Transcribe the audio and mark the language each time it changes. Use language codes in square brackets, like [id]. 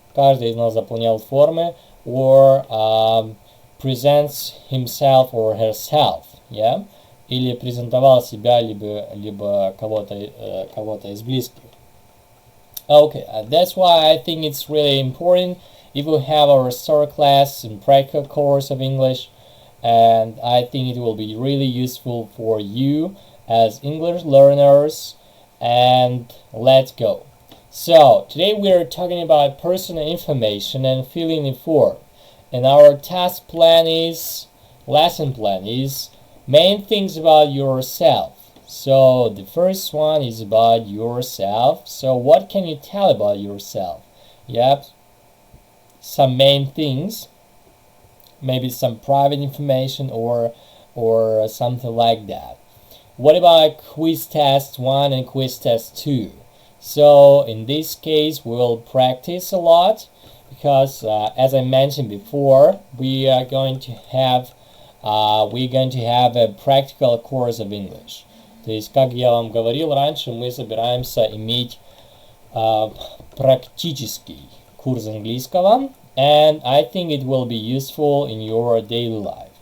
[ru] Каждый из нас заполнял формы [en] or presents himself or herself, yeah? [ru] Или презентовал себя, либо кого-то из близких. [en] Okay, that's why I think it's really important if we have our story class and practical course of English, and I think it will be really useful for you as English learners. And let's go. So today we are talking about personal information and filling the form, and our task plan is, lesson plan is, main things about yourself. So the first one is about yourself. So what can you tell about yourself? Yep, some main things, maybe some private information or something like that. What about quiz test 1 and quiz test 2? So in this case we'll practice a lot because as I mentioned before, we are going to have a practical course of English. [ru] То есть, как я вам говорил раньше, мы собираемся иметь практический курс английского, [en] and I think it will be useful in your daily life.